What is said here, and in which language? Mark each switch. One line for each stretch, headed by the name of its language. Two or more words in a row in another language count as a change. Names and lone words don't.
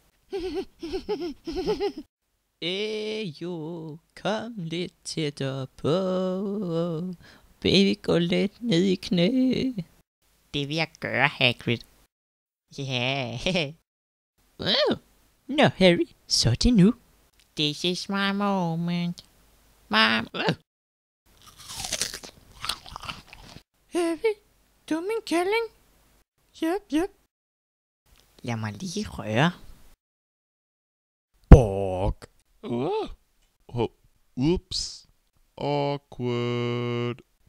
Danish: Jo, kom lidt tættere på. Baby, gå lidt ned i knæ. Det vil jeg gøre, Hagrid. Ja. Yeah. Nå, Harry, så er det nu.
English: This is my moment. Mom.
Danish: Harry, du er min kælling. Yep. Lad mig lige røre. Bok. Ups. Awkward.